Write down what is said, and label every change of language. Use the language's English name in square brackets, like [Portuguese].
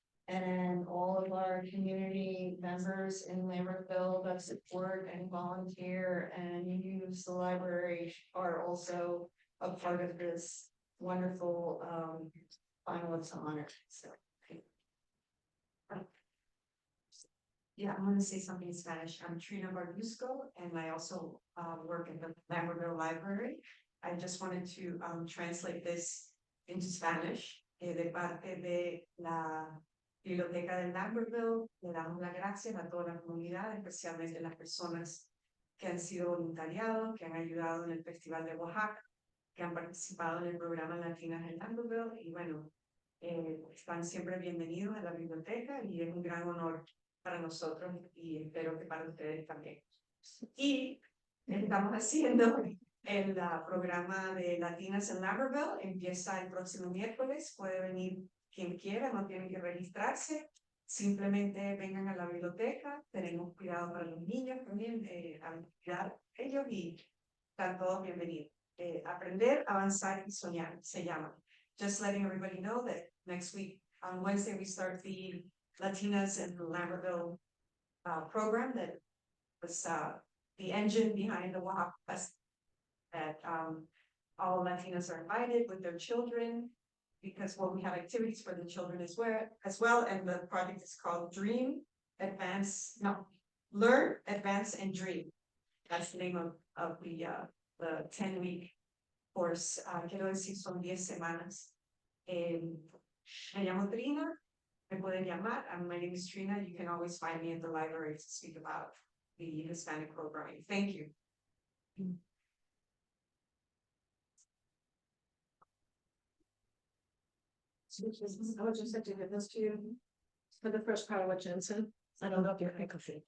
[English] And all of our community members in Lambertville that support and volunteer and use the library are also a part of this wonderful finalist honor. So. Yeah, I'm gonna say something in Spanish. I'm Trina Barbusco, and I also work at the Lambertville Library. I just wanted to translate this into Spanish. [Spanish] De parte de la Biblioteca de Lambertville, le damos las gracias a toda la comunidad, especialmente las personas que han sido voluntariados, que han ayudado en el Festival de Oaxaca, que han participado en el programa Latinas en Lambertville, y bueno, están siempre bienvenidos a la biblioteca y es un gran honor para nosotros y espero que para ustedes también. Y estamos haciendo el programa de Latinas en Lambertville, empieza el próximo miércoles, puede venir quien quiera, no tienen que registrarse, simplemente vengan a la biblioteca, tenemos cuidado para los niños también, a cuidar ellos y están todos bienvenidos. Aprender, avanzar y soñar se llama. [English] Just letting everybody know that next week, on Wednesday, we start the Latinas in the Lambertville program that was the engine behind the Oaxaca Fest. That all Latinas are invited with their children because we have activities for the children as well. And the project is called Learn, Advance, and Dream. That's the name of the 10-week course. [Spanish] Quiero decir, son 10 semanas. Me llamo Trina. Me pueden llamar. [English] My name is Trina. You can always find me at the library to speak about the Hispanic programming. Thank you. I would just like to give this to you for the first part of what Jen said. I don't know if you're microphone.